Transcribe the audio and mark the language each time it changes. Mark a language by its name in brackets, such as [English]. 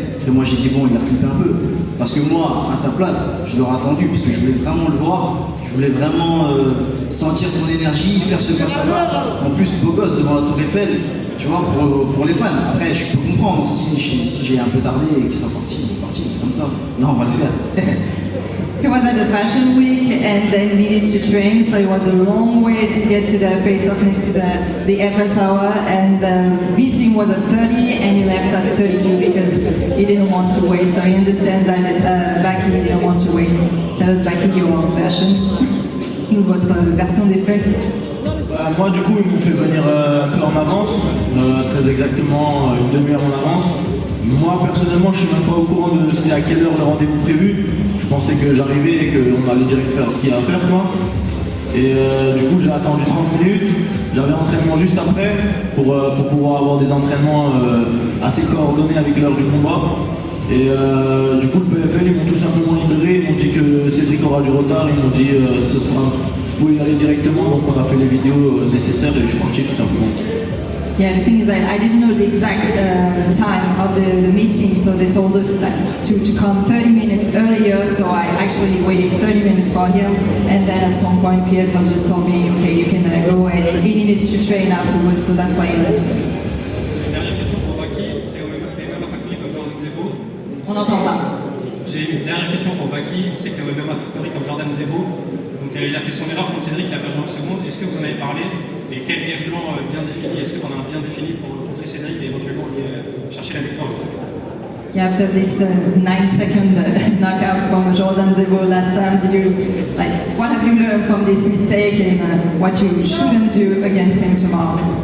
[French] Après moi j'ai dit bon il a flippé un peu. Parce que moi, à sa place, je l'aurais attendu, parce que je voulais vraiment le voir, je voulais vraiment sentir son énergie, faire ce face à face. En plus, beau gosse devant la Tour Eiffel, tu vois, pour les fans. Après, je peux comprendre si j'ai un peu tardé et qu'il soit parti, c'est comme ça. Non, on va le faire. [English] He was at the Fashion Week and then needed to train, so it was a long way to get to the face-off next to the Eiffel Tower, and the meeting was at 30 and he left at 32 because he didn't want to wait, so he understands that Baki didn't want to wait. Tell us, Baki, your version, [French] votre version des faits. Moi du coup ils m'ont fait venir un peu en avance, très exactement une demi-heure en avance. Moi personnellement je suis même pas au courant de c'était à quelle heure le rendez-vous prévu. Je pensais que j'arrivais et qu'on allait direct faire ce qu'il y a à faire quoi. Et du coup j'ai attendu 30 minutes, j'avais entraînement juste après pour pouvoir avoir des entraînements assez coordonnés avec l'heure du combat. Et du coup le PFL ils m'ont tout simplement libéré, ils m'ont dit que Cédric aura du retard, ils m'ont dit vous pouvez y aller directement, donc on a fait les vidéos nécessaires et je suis parti tout simplement. [English] Yeah, the thing is that I didn't know the exact time of the meeting, so they told us that to come 30 minutes earlier, so I actually waited 30 minutes for him, and then at some point PFL just told me, okay, you can go, and he needed to train afterwards, so that's why he left. [French] J'ai une dernière question pour Baki, c'est au MMA Factory comme Jordan Zebo. On n'entend pas. J'ai une dernière question pour Baki, on sait que au MMA Factory comme Jordan Zebo, donc il a fait son erreur contre Cédric, il a perdu 9 secondes, est-ce que vous en avez parlé? Et quel game plan bien défini, est-ce qu'on a un bien défini pour contrer Cédric et éventuellement chercher la victoire? [English] Yeah, after this 9-second knockout from Jordan Zebo last time, what have you learned from this mistake and what you shouldn't do against him tomorrow?